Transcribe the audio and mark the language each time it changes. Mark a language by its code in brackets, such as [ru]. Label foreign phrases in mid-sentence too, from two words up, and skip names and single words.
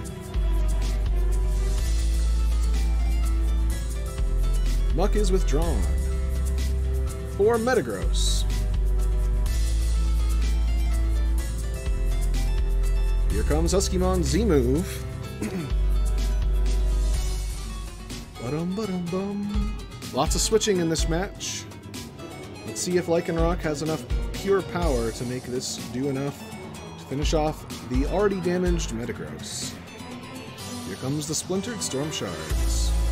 [en] Muck is withdrawn. For Metagross. Here comes Huskymon Z-Move. Ba-dum-ba-dum-bum. Lots of switching in this match. Let's see if Lycanroc has enough pure power to make this do enough to finish off the already damaged Metagross. Here comes the Splintered Storm Shards.